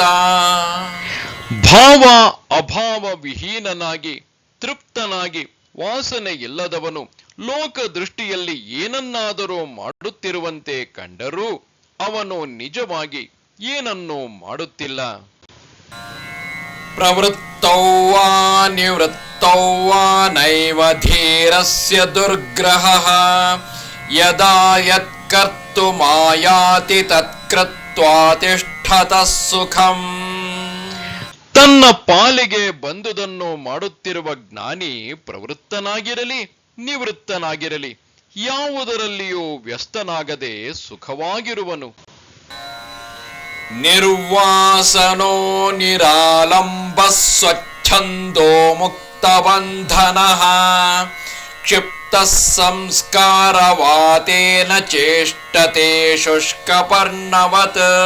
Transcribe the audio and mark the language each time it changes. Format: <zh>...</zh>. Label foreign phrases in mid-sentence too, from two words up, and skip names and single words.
<kn>ಭಾವ ಅಭಾವ ವಿಹೀನನಾಗಿ ತೃಪ್ತನಾಗಿ ವಾಸನೆ ಇಲ್ಲದವನು ಲೋಕ ದೃಷ್ಟಿಯಲ್ಲಿ ಏನನ್ನಾದರೂ ಮಾಡುತ್ತಿರುವಂತೆ ಕಂಡರೂ ಅವನು ನಿಜವಾಗಿ ಏನನ್ನೂ ಮಾಡುತ್ತಿಲ್ಲ.</kn> <sa>ಪ್ರವೃತ್ತೌ ವಾ ನಿವೃತ್ತೌ ವಾ ನೈವ ಧೀರಸ್ಯ ದುರ್ಗ್ರಹಃ ಯದಾ ಯತ್ಕರ್ತುಮಾಯಾತಿ ತತ್ಕೃತ್ವಾ ತಿಷ್ಠತಃ ಸುಖಂ.</sa> <kn>ತನ್ನ ಪಾಲಿಗೆ ಬಂದುದನ್ನು ಮಾಡುತ್ತಿರುವ ಜ್ಞಾನಿ ಪ್ರವೃತ್ತನಾಗಿರಲಿ ನಿವೃತ್ತನಾಗಿರಲಿ ಯಾವುದರಲ್ಲಿಯೂ ವ್ಯಸ್ತನಾಗದೆ ಸುಖವಾಗಿರುವನು.</kn> <sa>ನಿರ್ವಾಸನೋ ನಿರಾಲಂಬ ಸ್ವಚ್ಛಂದೋ ಮುಕ್ತಬಂಧನಃ ಕ್ಷಿಪ್ತ ಸಂಸ್ಕಾರವಾತೇನ ಚೇಷ್ಟತೆ ಶುಷ್ಕಪರ್ಣವತ್.</sa>